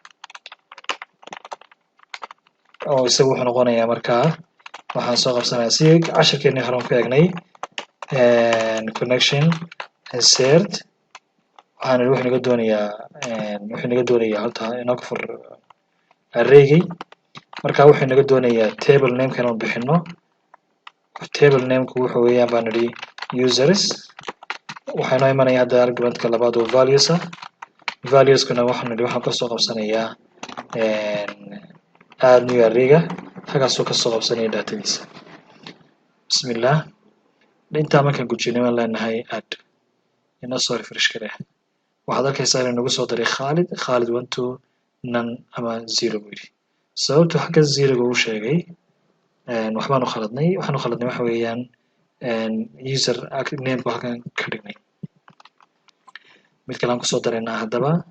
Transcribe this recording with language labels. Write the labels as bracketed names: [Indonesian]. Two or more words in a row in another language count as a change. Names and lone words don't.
[Somali] oo isagu wuxuu noqonayaa markaa waxaan soo qabsanayaa si casharkeennii hore ku eegnay [English] connection insert [Somali] waxaan wuxuu naga doonayaa halta inoo ka fur arraygii marka wuxuu naga doonayaa [English] table name- [Somali] ka inaan bixino [English] table name- [Somali] ku wuxuu weeyaan baan nidhi users waxaa inoo imanaya hadda argument-ka labaad oo values ah values-kuna waxaan nidhi waxaan kasoo qabsanayaa [English] add new array- [Somali] ga halkaasuu kasoo qabsanaya datadiisa bismillah intaa markaan gujinay waan leenahay add inoo soo refresh garee waxaad arkaysaa inuu nagu soo daray Khalid 1 2 none ama 0 buu yidhi sababtu xagga 0 uu sheegay waxaan u khaladnay waxa weeyaan [English] user name- [Somali] ku halkan ka dhignay mid kale aan kusoo daraynaa haddaba